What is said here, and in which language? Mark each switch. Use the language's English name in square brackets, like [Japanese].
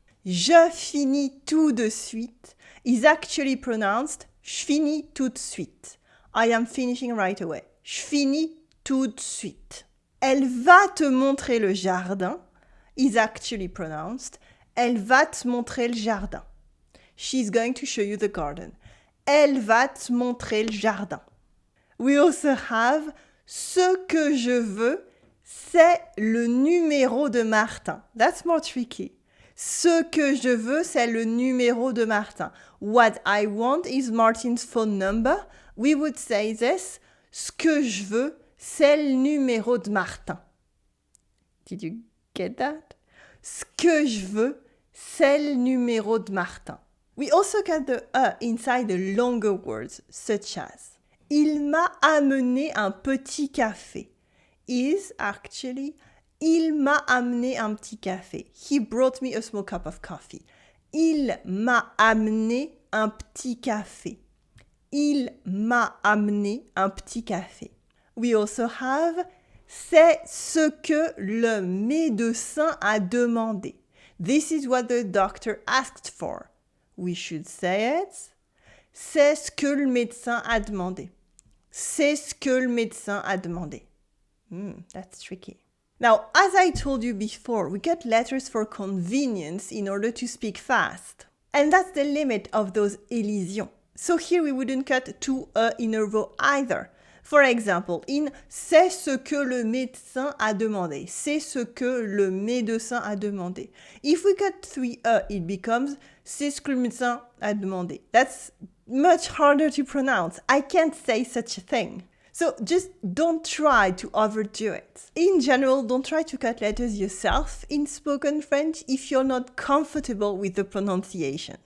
[French] Je finis tout de suite [English] is actually pronounced [French] je finis tout de suite. [English] I am finishing right away. [French] Je finis tout de suite. Elle va te montrer le jardin [English] is actually pronounced [French] elle va te montrer le jardin. [English] She's going to show you the garden. [French] Elle va te montrer le jardin. [English] We also have [French] ce que je veux, c'est le numéro de Martin. [English] That's more tricky. [French] Ce que je veux, c'est le numéro de Martin. [English] What I want is Martin's phone number. We would say this. [French] Ce que je veux, c'est le numéro de Martin. [English] Did you get that? [French] Ce que je veux, c'est le numéro de Martin. [English] We also got the inside the longer words, such as [French] il m'a amené un petit café. [English] Is actually [French] il m'a amené un petit café. [English] He brought me a small cup of coffee. [French] Il m'a amené un petit café. Il m'a amené un petit café. [English] We also have [French] c'est ce que le médecin a demandé. [English] This is what the doctor asked for. We should say it. [French] C'est ce que le médecin a demandé. C'est ce que le médecin a demandé. [English] That's tricky. Now, as I told you before, we get letters for convenience in order to speak fast. And that's the limit of those elisions. So here we wouldn't cut two in a row either. For example, in [French] c'est ce que le médecin a demandé. C'est ce que le médecin a demandé. [English] If we cut three it becomes [French] c'est ce que le médecin a demandé. [English] That's much harder to pronounce. I can't say such a thing. So just don't try to overdo it. In general, don't try to cut letters yourself in spoken French if you're not comfortable with the pronunciation.